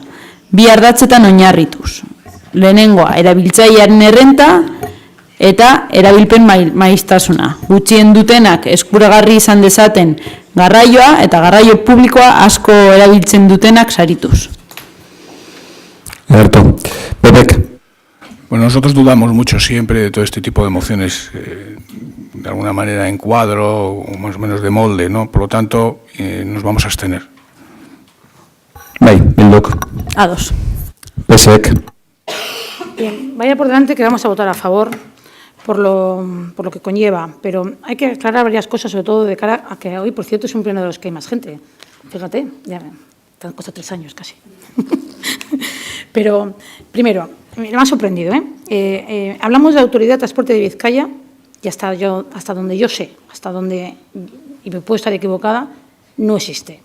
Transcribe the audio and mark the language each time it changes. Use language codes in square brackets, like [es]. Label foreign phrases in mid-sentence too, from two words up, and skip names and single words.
[eu] Bi ardatzetan oinarrituz. Lehenengoa, erabiltzailearen errenta eta erabilpen maiztasuna. Gutxien dutenak eskuragarri izan dezaten garraioa eta garraio publikoa asko erabiltzen dutenak sarituz. Erto. Pepek. [es] Bueno, nosotros dudamos mucho siempre de todo este tipo de mociones, de alguna manera en cuadro o más o menos de molde, ¿no? Por lo tanto, nos vamos a abstener. [eu] Bai, Bilduk. Ados. Pesek. [es] Bien, vaya por delante que vamos a votar a favor por lo que conlleva, pero hay que aclarar varias cosas, sobre todo de cara a que hoy, por cierto, es un pleno de los que hay más gente. Fíjate, ya me han costado 3 años casi. Pero, primero, me ha sorprendido, hablamos de la Autoridad de Transporte de Bizkaia y hasta donde yo sé, y me puedo estar equivocada, no existe.